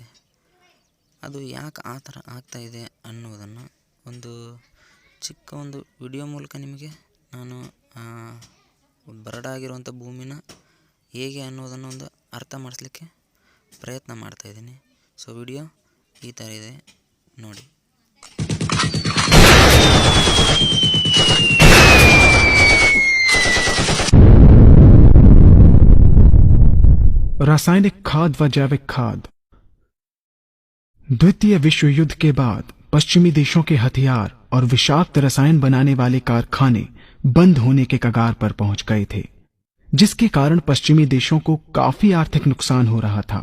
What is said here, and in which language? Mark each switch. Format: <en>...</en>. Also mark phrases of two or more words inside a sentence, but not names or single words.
<kn>ಅದು ಯಾಕೆ ಆ ಥರ ಆಗ್ತಾಯಿದೆ ಅನ್ನೋದನ್ನು ಒಂದು ಚಿಕ್ಕ ಒಂದು ವಿಡಿಯೋ ಮೂಲಕ ನಿಮಗೆ ನಾನು ಬರಡಾಗಿರುವಂಥ ಭೂಮಿನ ಹೇಗೆ ಅನ್ನೋದನ್ನು ಒಂದು ಅರ್ಥ ಮಾಡಿಸ್ಲಿಕ್ಕೆ ಪ್ರಯತ್ನ ಮಾಡ್ತಾಯಿದ್ದೀನಿ. ಸೊ ವಿಡಿಯೋ ಈ ಥರ ಇದೆ ನೋಡಿ.</kn> <hi>रासायनिक खाद व जैविक खाद। द्वितीय विश्व युद्ध के बाद पश्चिमी देशों के हथियार और विषाक्त रसायन बनाने वाले कारखाने बंद होने के कगार पर पहुंच गए थे, जिसके कारण पश्चिमी देशों को काफी आर्थिक नुकसान हो रहा था।</hi>